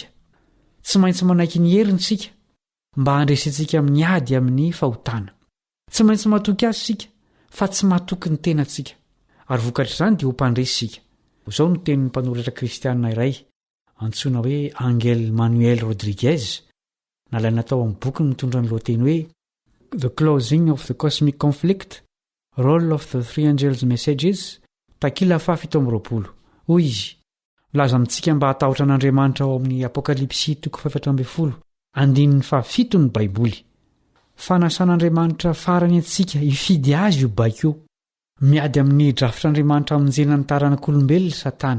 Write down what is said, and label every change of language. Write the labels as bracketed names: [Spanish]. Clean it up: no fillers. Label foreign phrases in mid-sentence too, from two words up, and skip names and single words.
[Malagasy] Tsy maintsy manaiky ny herintsika mba handresentsika amin'ny ady amin'ny fahotana. Tsy maintsy matoky azy sika fa tsy matoky ny tenantsika, ary vokatra izany dia ho mpandresy sika. Izao no tenin'ny mpanoratra kristianina iray antsoina hoe Angel Manuel Rodriguez, nalaina tao amin'ny bokyny mitondra ny lohateny hoe [English] The Closing of the Cosmic Conflict, Role of the Three Angels Messages, [Malagasy] takila 720. Hoy izy, milaza amintsika mba hatahotra n'Andriamanitra ao amin'ny Apokalipsy 4:12, andininy 7 ny Baiboly. Fanasan'Andriamanitra farany antsika hifidy azy io baiko, miady amin'ny drafitr'Andriamanitra amonjena ny taranak'olombelona Satana.